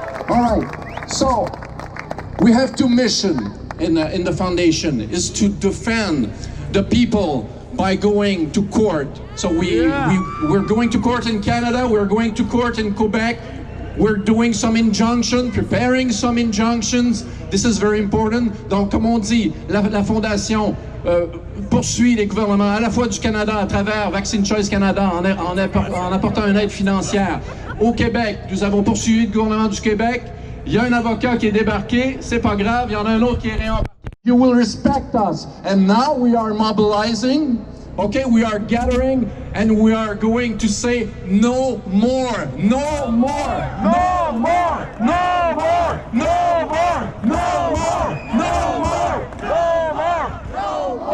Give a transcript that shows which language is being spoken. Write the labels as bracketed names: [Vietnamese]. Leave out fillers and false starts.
[English] All right. So we have two missions in the foundation, is to defend the people by going to court. So we're going to court in Canada, we're going to court in Quebec, we're doing some injunction, preparing some injunctions. This is very important. [French] Donc, comme on dit, la fondation poursuit les gouvernements à la fois du Canada à travers Vaccine Choice Canada en apportant une aide financière. Au Québec, nous avons poursuivi le gouvernement du Québec. Il y a un avocat qui est débarqué, c'est pas grave, il y en a un autre qui est réembarqué. [English] You will respect us. And now we are mobilizing, okay, we are gathering, and we are going to say no more, no more, no more, no more, no more, no more, no more, no more.